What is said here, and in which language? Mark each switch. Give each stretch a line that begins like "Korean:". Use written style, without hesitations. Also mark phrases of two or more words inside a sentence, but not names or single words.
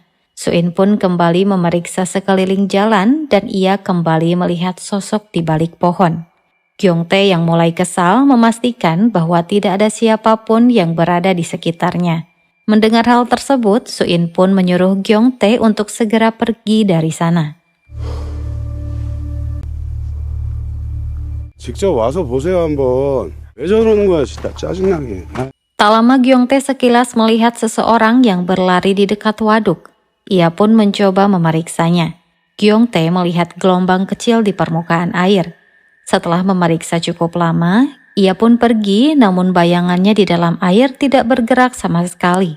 Indonesian: Suin pun kembali memeriksa sekeliling jalan dan ia kembali melihat sosok di balik pohon. Gyeongtae yang mulai kesal memastikan bahwa tidak ada siapapun yang berada di sekitarnya. Mendengar hal tersebut, Suin pun menyuruh Gyeongtae untuk segera pergi dari sana.
Korean: 직접 와서 보세요 한번. 왜 저러는 거야 진짜 짜증나게.
Indonesian: Tak lama Gyeongtae sekilas melihat seseorang yang berlari di dekat waduk. Ia pun mencoba memeriksanya. Gyeongtae melihat gelombang kecil di permukaan air. Setelah memeriksa cukup lama, ia pun pergi namun bayangannya di dalam air tidak bergerak sama sekali.